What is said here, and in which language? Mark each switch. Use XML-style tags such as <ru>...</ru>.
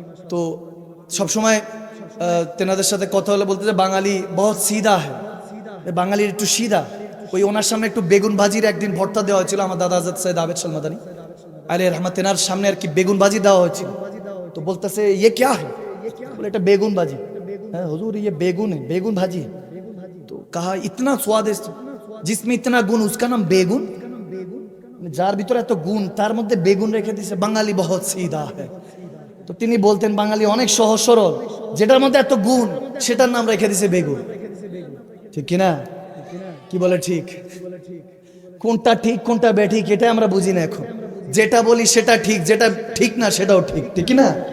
<bn>তো সবসময় তেনাদের সাথে কথা হলে বলতে যে</bn> <hi>বাঙালি বহুত সিধা হ্যাঁ,</hi> <bn>বাঙালির একটু সিধা। ওই ওনার সামনে একটু বেগুন ভাজির একদিন ভর্তা দেওয়া হয়েছিল, আমার দাদা আজাদ সৈয়দ আবেদ শাহ মাদানী আলাইহির রহমাত, তেনার সামনে আর কি বেগুন ভাজি দেওয়া হয়েছিল। তো বলতেছে</bn> <hi>ইয়ে ক্যা হ্যায়?</hi> <bn>বলে এটা বেগুন ভাজি। হ্যাঁ হুজুর,</bn> <hi>ইয়ে বেগুন है,</hi> <bn>বেগুন ভাজি। তো</bn> <hi>কাহা ইতনা स्वादिष्ट जिसमें इतना गुण उसका नाम বেগুন।</hi> <bn>যার ভিতরে এত গুণ তার মধ্যে বেগুন রেখে দিয়েছে,</bn> <hi>বাঙালি বহুত সিধা হ্যায়।</hi> <bn>তো তিনি বলতেন বাঙালি অনেক সহজ সরল, যেটার মধ্যে এত গুণ সেটার নাম রেখে দিয়েছে বেগুন। ঠিক কিনা? কি বলে ঠিক? কোনটা ঠিক কোনটা বেঠিক এটা আমরা বুঝি না এখন। যেটা বলি সেটা ঠিক, যেটা ঠিক না সেটাও ঠিক, ঠিক না?</bn>